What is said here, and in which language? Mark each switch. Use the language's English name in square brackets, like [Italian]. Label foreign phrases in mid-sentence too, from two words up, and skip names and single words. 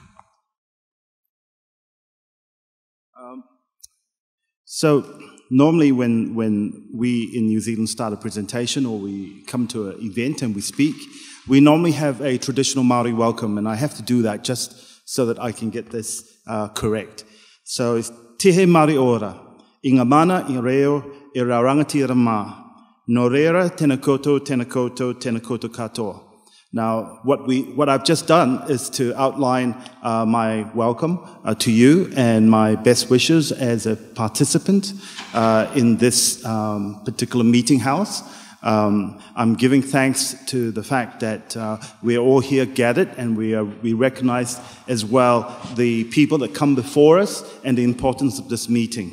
[English] So normally when we in New Zealand start a presentation or we come to an event and we speak, we normally have a traditional Māori welcome, and I have to do that just so that I can get this correct. [Māori] So it's Tihe Māori ora, I ngā mana I reo I rā rangati rama, no reira tēnā koutou, tēnā koutou, tēnā koutou katoa. [English] Now, what I've just done is to outline my welcome to you and my best wishes as a participant in this particular meeting house. I'm giving thanks to the fact that we are all here gathered, and we recognize as well the people that come before us and the importance of this meeting.